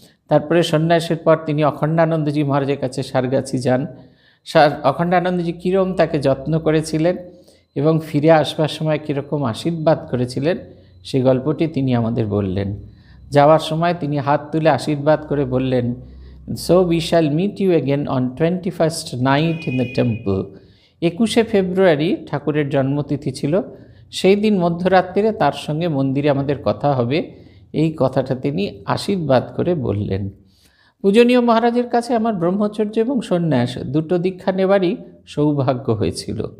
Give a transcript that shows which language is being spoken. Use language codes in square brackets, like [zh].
[bn] তারপরে সন্ন্যাসের পর তিনি অখণ্ডানন্দজি মহারাজের কাছে সারগাছি যান। অখণ্ডানন্দজি কীরকম তাকে যত্ন করেছিলেন এবং ফিরে আসবার সময় কীরকম আশীর্বাদ করেছিলেন, সেই গল্পটি তিনি আমাদের বললেন। যাওয়ার সময় তিনি হাত তুলে আশীর্বাদ করে বললেন, [en] So we shall meet you again on 21st night in the temple. [bn] 21শে ফেব্রুয়ারি ঠাকুরের জন্মতিথি ছিল, সেই দিন মধ্যরাত্রিরে তার সঙ্গে মন্দিরে আমাদের কথা হবে, এই কথাটা তিনি আশীর্বাদ করে বললেন। পূজনীয় মহারাজের কাছে আমার ব্রহ্মচর্য এবং সন্ন্যাস দুটো দীক্ষা নেবারই সৌভাগ্য হয়েছিল।